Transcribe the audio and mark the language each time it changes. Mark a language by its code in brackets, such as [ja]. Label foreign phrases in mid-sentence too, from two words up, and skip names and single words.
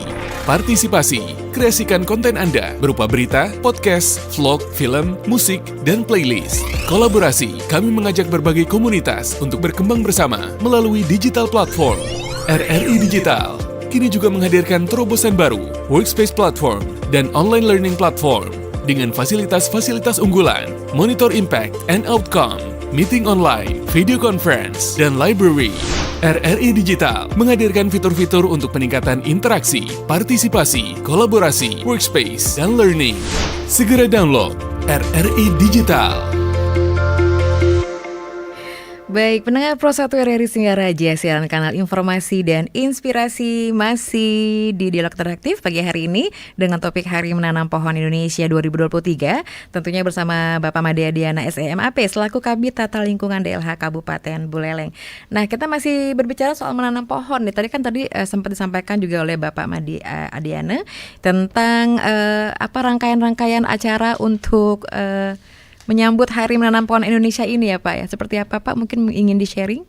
[id] Partisipasi, kreasikan konten Anda berupa berita, podcast, vlog, film, musik, dan playlist. Kolaborasi, kami mengajak berbagai komunitas untuk berkembang bersama melalui [en] digital platform. [id] RRI Digital kini juga menghadirkan terobosan baru, [en] workspace platform, [id] dan [en] online learning platform [id] dengan fasilitas-fasilitas unggulan, [en] monitor impact and outcome, meeting online, video conference, [id] dan library. RRI Digital menghadirkan fitur-fitur untuk peningkatan interaksi, partisipasi, kolaborasi, workspace, dan learning. Segera download RRI Digital. Baik, pendengar Pro 1 RRI Singaraja, siaran kanal informasi dan inspirasi masih di Dialog Interaktif pagi hari ini dengan topik Hari Menanam Pohon Indonesia 2023, tentunya bersama Bapak Made Adiana SEMAP selaku Kabid Tata Lingkungan DLH Kabupaten Buleleng. Nah, kita masih berbicara soal menanam pohon nih. Tadi sempat disampaikan juga oleh Bapak Made Adiana tentang rangkaian-rangkaian acara untuk menyambut Hari Menanam Pohon Indonesia ini ya Pak ya. Seperti apa Pak? Mungkin ingin di-sharing?